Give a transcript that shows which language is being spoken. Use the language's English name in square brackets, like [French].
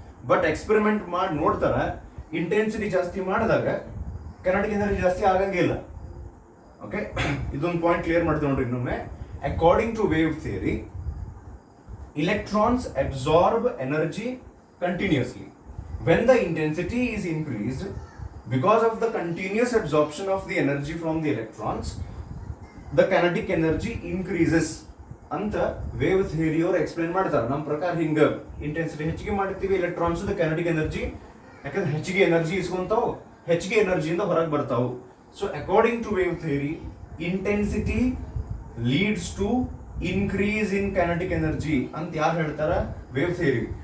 [Kannada] But experiment ಮಾಡಿ ನೋಡ್ತಾರ, intensity ಜಾಸ್ತಿ ಮಾಡಿದಾಗ ಕೈನೆಟಿಕ್ ಎನರ್ಜಿ ಜಾಸ್ತಿ ಆಗಂಗಿಲ್ಲ. [English] okay, [Kannada] ಇದೊಂದು ಪಾಯಿಂಟ್ ಕ್ಲಿಯರ್ ಮಾಡ್ತೀವಿ ನೋಡ್ರಿ ಇನ್ನೊಮ್ಮೆ. [English] According to wave theory, electrons absorb energy continuously. When the intensity is increased, because of the continuous absorption of the energy from the electrons, the kinetic energy increases [Kannada] ಅಂತ wave theory ಅವರು explain ಮಾಡ್ತಾರೆ. ನಮ್ಮ ಪ್ರಕಾರ ಹಿಂಗ intensity ಹೆಚ್ಚಿಗೆ ಮಾಡ್ತೀವಿ, electrons kinetic energy, ಯಾಕಂದ್ರೆ ಹೆಚ್ಚಿಗೆ ಎನರ್ಜಿ ಇಸ್ಕೊಂತಾವು, ಹೆಚ್ಚಿಗೆ ಎನರ್ಜಿಯಿಂದ ಹೊರಗೆ ಬರ್ತಾವು. [English] so according to wave theory, intensity leads to increase in kinetic energy [Kannada] ಅಂತ ಯಾರು ಹೇಳ್ತಾರ? [English] Wave theory.